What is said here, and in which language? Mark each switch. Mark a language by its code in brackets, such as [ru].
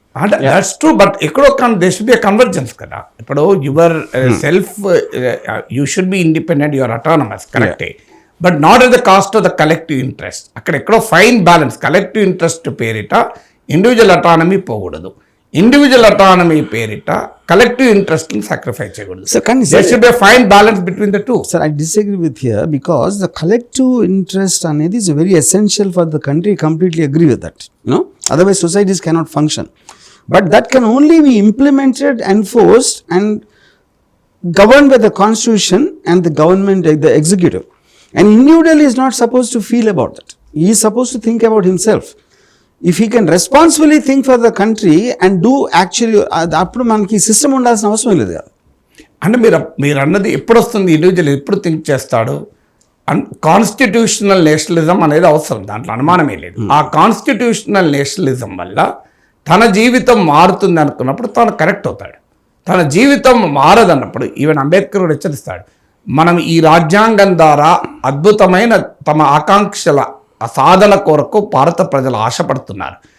[en] అంటే that's true, but ఎక్కడో there should be a convergence కదా. ఇప్పుడు yourself you should be independent, your autonomous, కరెక్టే, but not at the cost of the collective interest. [te] అక్కడ ఎక్కడో fine balance, collective interest పేరిట individual autonomy పోకూడదు, individual autonomy పేరిట collective interest ని sacrifice చేయకూడదు. [en] Sir, can you There say- should be a fine balance between the two. Sir, I disagree with here because the collective interest అనేది is very essential for the country. I completely agree with that. Otherwise societies cannot function. But that can only be implemented, enforced, and governed by the constitution and the government, the executive. An individual is not supposed to feel about that. He is supposed to think about himself. If he can responsibly think for the country and do actually, [te] అప్పుడు మనకి system ఉండాల్సిన అవసరం లేదు కదా. అంటే మీరు అన్నది ఎప్పుడు వస్తుంది, ఇండివిజువల్ ఎప్పుడు థింక్ చేస్తాడు? కాన్స్టిట్యూషనల్ నేషనలిజం అనేది అవసరం, దాంట్లో అనుమానమే లేదు. ఆ కాన్స్టిట్యూషనల్ నేషనలిజం వల్ల తన జీవితం మారుతుంది అనుకున్నప్పుడు తను కరెక్ట్ అవుతాడు. తన జీవితం మారదన్నప్పుడు ఈవెన్ అంబేద్కర్ కూడా హెచ్చరిస్తాడు, మనం ఈ రాజ్యాంగం ద్వారా అద్భుతమైన తమ ఆకాంక్షల సాధన కొరకు భారత ప్రజలు ఆశపడుతున్నారు.